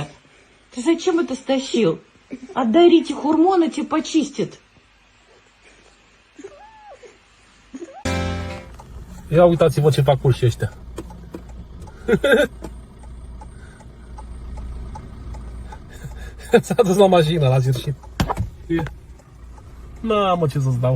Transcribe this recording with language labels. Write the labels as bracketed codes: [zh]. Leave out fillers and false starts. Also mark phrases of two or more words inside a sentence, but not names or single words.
[ru] Ты зачем это стащил? Отдай Рите хурмоны, тебе почистит. [ro] Ia uitați-vă ce fac urși ăștia. S-a dus la mașină la sfârșit. N-am, mă, ce să-ți dau.